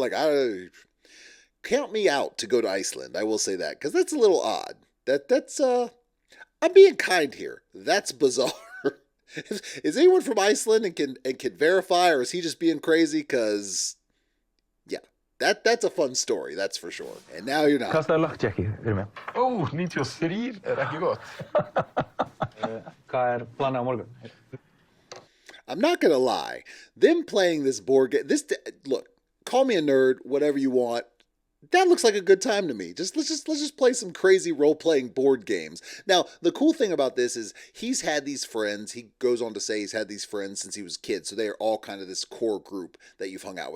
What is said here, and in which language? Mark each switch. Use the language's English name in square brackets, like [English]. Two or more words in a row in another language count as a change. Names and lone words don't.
[English] Like, count me out to go to Iceland, I will say that, because that's a little odd. That's I'm being kind here. That's bizarre. Is anyone from Iceland and can verify, or is he just being crazy? Because, yeah, that's a fun story, that's for sure. And now you're not. [Icelandic] Kastaðu luckjacki fyrir mig. Oh, 93 ekki gott. Hvað planið á morgun? [English] I'm not going to lie. Them playing this board game, look, call me a nerd, whatever you want. that looks like a good time to me. Let's just play some crazy role-playing board games. Now, the cool thing about this is he's had these friends. He goes on to say he's had these friends since he was a kid. So they are all kind of this core group that you've hung out with.